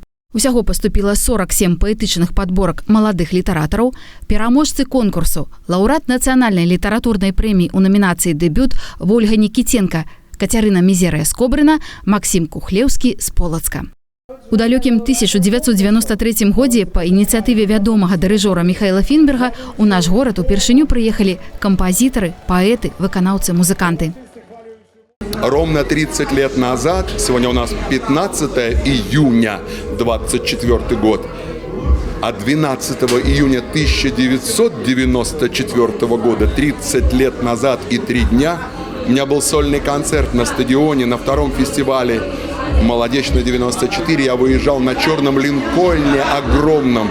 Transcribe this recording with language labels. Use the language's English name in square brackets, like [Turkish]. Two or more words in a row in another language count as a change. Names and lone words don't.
[Belarusian] Усяго паступіла 47 паэтычных падборак маладых літаратараў, пераможцы конкурсу, лаўрэат нацыянальнай літаратурнай прэміі ў намінацыі «Дэбют» Вольга Нікіценка, Кацярына Мізерыя-Скобрына, Максім Кухлеўскі з Полацка. У далёкім 1993 годзе па ініцыятыве вядомага дырыжора Михаила Фінберга у наш горад упершыню прыехалі кампазітары, паэты, выканаўцы, музыканты. [Russian] Ровно 30 лет назад, сегодня у нас 15 июня 24 год, а 12 июня 1994 года, 30 лет назад и 3 дня, у меня был сольный концерт на стадионе, на втором фестивале Молодечная 94, я выезжал на черном линкольне огромном.